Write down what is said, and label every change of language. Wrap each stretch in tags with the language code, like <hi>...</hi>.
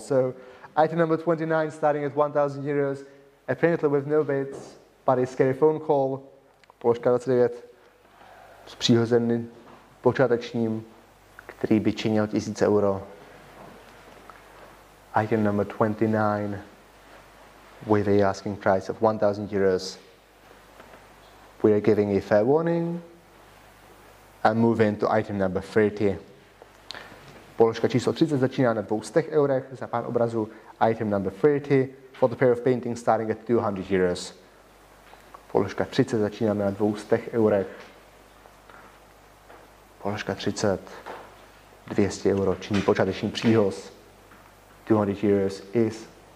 <en>So, item number 29, starting at 1,000 euros, apparently with no bids, but a scary phone call,</en> <cs>položka 29, s příhozeným počátečním, který by činil 1000 euro.</cs> <en>Item number 29 with a asking price of 1,000 euros. We are giving a fair warning and move into item number 30.</en> <cs>Položka číslo 30 začíná na 200 eurech za pár obrazů.</cs> <en>Item number 30 for the pair of paintings starting at 200 euros.</en> <cs>Položka 30 začínáme na 200 eurech. Položka 30, 200 euro činí počáteční příhoz.</cs> <en>200 euros is</en>